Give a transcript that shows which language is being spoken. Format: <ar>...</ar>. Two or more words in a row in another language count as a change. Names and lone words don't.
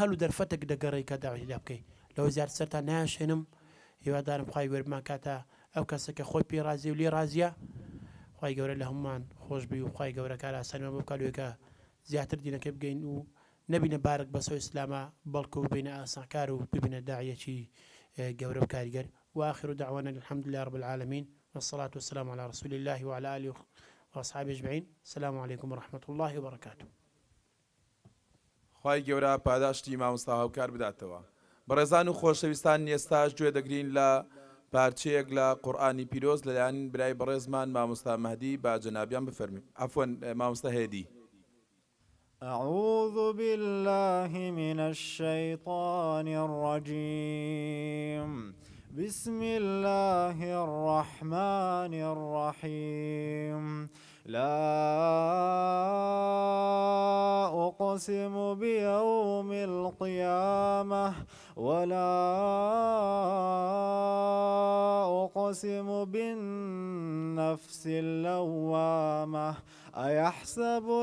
<ckb>و دەرفەتێک دەگەڕێی کە داوای لێ بکەی لەوە زیاتر سەرتا نایشێنم هیوادارم خوای گەورەمان کاتە ئەو کەسێکە خۆی پێ رازیە و لێ رازیە خوای گەورە لە هەمومان خۆش بی و خوای گەورە کار ئاسانیمان بۆ بکاتوێکە زیاتر دینەکەی بگەین و نەبینە بارك بەسەوە ئیسلامە بەڵکو ببینە ئاسانکار و ببینە داعیەکی گەورە و کاریگەر</ckb> <ar>وآخر دعوانا الحمد لله رب العالمين والصلاة والسلام على رسول الله وعلى آله وأصحابه أجمعين السلام عليكم ورحمة الله وبركاته</ar> <ckb>خوای گەورە پاداشتی مامۆستا هاوکار بداتەوە بەڕێزان و خۆشەویستان ئێستاش گوێ دەگرین لە پارچەیەک لە قورئانی پیرۆز لەلایەن برای بەڕێزمان مامۆستا مەهدی با جەنابیان بفەرمووین عەفوەن مامۆستا هێدی</ckb> <ar>أعوذ بالله من الشيطان الرجيم بسم الله الرحمن الرحيم لا أقسم بيوم القيامة ولا أقسم بالنفس اللوامة أيحسب</ar>